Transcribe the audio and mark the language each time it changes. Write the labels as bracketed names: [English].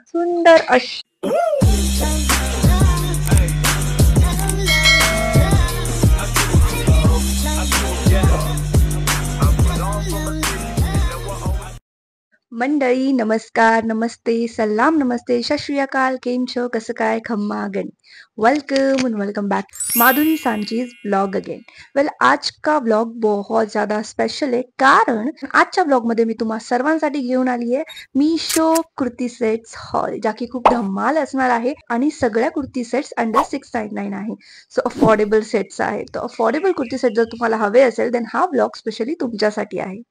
[Marathi] सुंदर अशी मंडळी नमस्कार, नमस्ते, सलाम नमस्ते, [Punjabi] सत श्री अकाल, [Gujarati] केम छो, [Marathi] कसं काय, खम्मा गण. [English] Welcome and welcome back Madhuri Sanchi's blog again. [Hindi] Well आज का ब्लॉग बहुत ज़्यादा स्पेशल [Marathi] आहे, कारण आजच्या ब्लॉगमध्ये मी तुम्हा सर्वांसाठी घेऊन आली आहे मीशो कुर्ती सेट्स हॉल, ज्या की खूप धमाल असणार आहे आणि सगळ्या कुर्ती सेट्स अंडर 699 आहे. सो अफोर्डेबल सेट्स आहेत. तर अफोर्डेबल कुर्ती सेट जर तुम्हाला हवे असेल देन हा ब्लॉग स्पेशली तुमच्यासाठी आहे.